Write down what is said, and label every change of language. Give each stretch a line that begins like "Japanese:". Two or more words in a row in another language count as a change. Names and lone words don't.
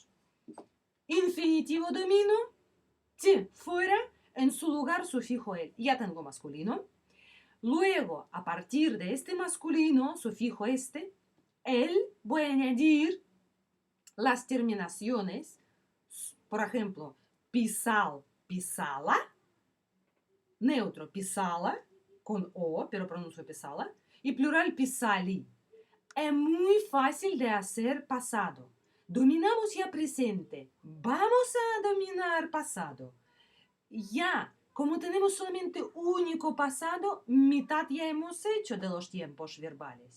Spanish: Infinitivo domino, ti, fuera, en su lugar sufijo el. Ya tengo masculino. Luego, a partir de este masculino, sufijo este, el, voy a añadir las terminaciones. Por ejemplo,
Russian: писал, писала.
Spanish: Neutro, писала, con o, pero pronuncio писала. Y plural, писали. Es muy fácil de hacer pasado. Dominamos ya presente. Vamos a dominar pasado. Ya, como tenemos solamente único pasado, mitad ya hemos hecho de los tiempos verbales.